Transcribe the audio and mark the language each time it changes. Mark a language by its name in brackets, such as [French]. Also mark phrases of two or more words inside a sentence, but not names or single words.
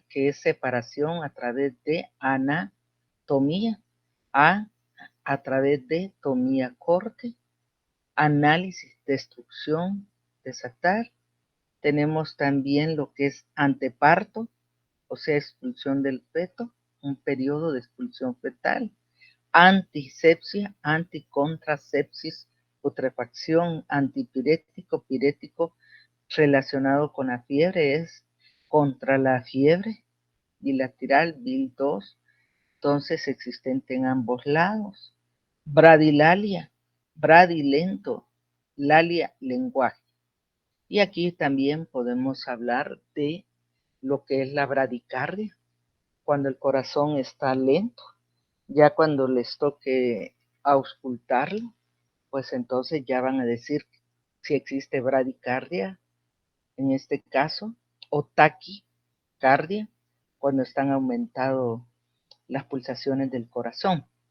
[Spanish] Que es separación a través de anatomía, a través de tomía corte, análisis, destrucción, desatar. Tenemos también lo que es anteparto, o sea, expulsión del feto, un periodo de expulsión fetal, antisepsia, anticontracepsis, putrefacción, antipirético, pirético, relacionado con la fiebre, es contra la fiebre bilateral, BIL2, entonces existente en ambos lados. Bradilalia, bradilento, lalia, lenguaje. Y aquí también podemos hablar de lo que es la bradicardia, cuando el corazón está lento, ya cuando les toque auscultarlo, pues entonces ya van a decir si existe bradicardia en este caso, o taquicardia, cuando están aumentadas las pulsaciones del corazón.